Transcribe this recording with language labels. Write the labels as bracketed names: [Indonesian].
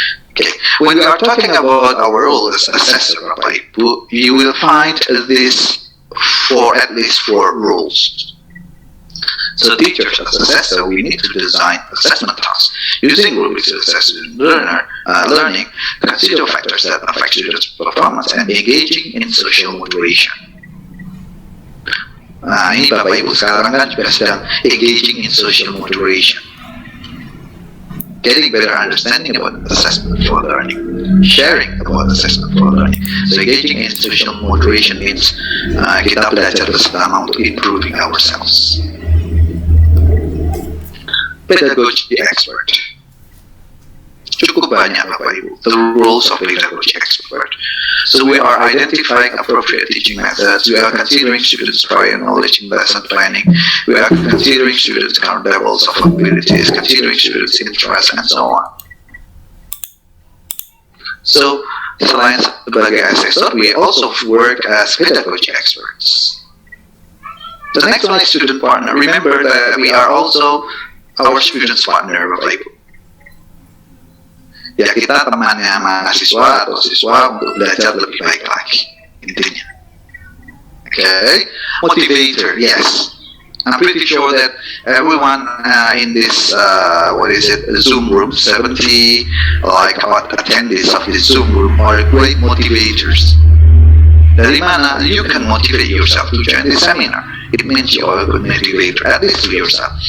[English] Okay, when we are talking about our role as assessor, you will find this at least 4 rules. So teachers as assessor, we need to design assessment tasks using rubrics to assess learning, consider factors that affect students' performance, and engaging in social motivation. [Indonesian] Nah, ini Bapak Ibu sekarang kan juga sedang [English] engaging in social motivation. Getting better understanding about assessment for learning, sharing about assessment for learning. So engaging in social motivation means [Indonesian] kita belajar bersama untuk [English] improving ourselves. Pedagogy expert. [Indonesian] Cukup banyak Bapak Ibu, [English] the roles of pedagogy expert. So we are identifying appropriate teaching methods, we are considering students' prior knowledge in lesson planning, we are considering students' current levels of abilities, considering students' interests, and so on. So, [Indonesian] selain sebagai [English] assessor, we also work as pedagogy experts. The next one is student partner. Remember that we are also our students partner, Bapak Ibu. [Indonesian] Ya, kita temannya mahasiswa atau siswa untuk belajar lebih baik lagi, intinya. [English] Okay, motivator, yes. I'm pretty sure that everyone in this, Zoom room, 70 attendees of this Zoom room are great motivators. [Indonesian] Dari mana? [English] You can motivate yourself to join this seminar. It means you are a good motivator, at least to yourself.